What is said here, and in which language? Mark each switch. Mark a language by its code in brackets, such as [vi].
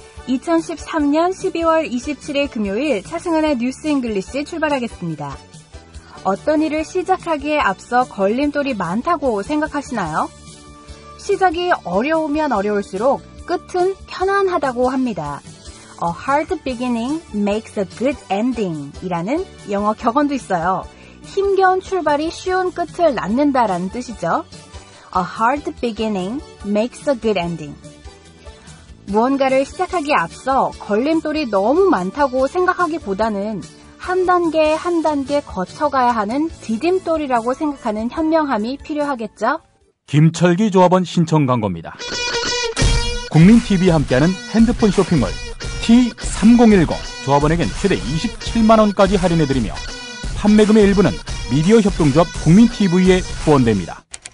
[ko] 2013년 12월 27일 금요일 차승은의 뉴스 잉글리시 출발하겠습니다. 어떤 일을 시작하기에 앞서 걸림돌이 많다고 생각하시나요? 시작이 어려우면 어려울수록 끝은 편안하다고 합니다. [en] A hard beginning makes a good ending [ko] 이라는 영어 격언도 있어요. 힘겨운 출발이 쉬운 끝을 낳는다라는 뜻이죠. [en] A hard beginning makes a good ending. [ko] 무언가를 시작하기에 앞서 걸림돌이 너무 많다고 생각하기보다는 한 단계 한 단계 거쳐가야 하는 디딤돌이라고 생각하는 현명함이 필요하겠죠? 김철기 조합원 신청 광고입니다. 국민TV와 함께하는 핸드폰 쇼핑몰 T3010 조합원에겐 최대 27만원까지 할인해드리며 판매금의 일부는 미디어 협동조합 국민TV에 후원됩니다.